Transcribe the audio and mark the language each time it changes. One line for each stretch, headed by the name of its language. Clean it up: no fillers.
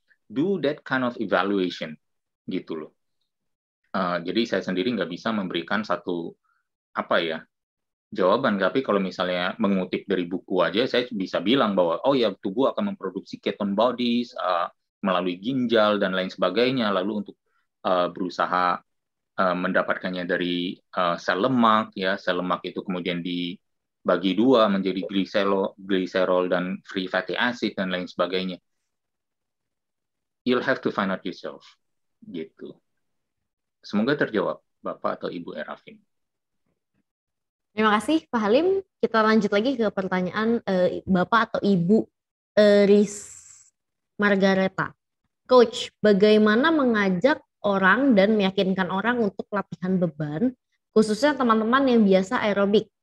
English: Do that kind of evaluation,
Indonesian: gitu loh. Jadi saya sendiri nggak bisa memberikan satu jawaban, tapi kalau misalnya mengutip dari buku aja, saya bisa bilang bahwa oh ya tubuh akan memproduksi ketone bodies melalui ginjal dan lain sebagainya, lalu untuk berusaha mendapatkannya dari sel lemak, ya sel lemak itu kemudian dibagi dua menjadi gliserol dan free fatty acid dan lain sebagainya.
English: You'll have to find out yourself, gitu.
Indonesian: Semoga terjawab, Bapak atau Ibu Erafin. Terima kasih Pak Halim. Kita lanjut lagi ke pertanyaan Bapak atau Ibu Riz Margareta. Coach, bagaimana mengajak orang dan meyakinkan orang untuk latihan beban, khususnya teman-teman yang biasa aerobik?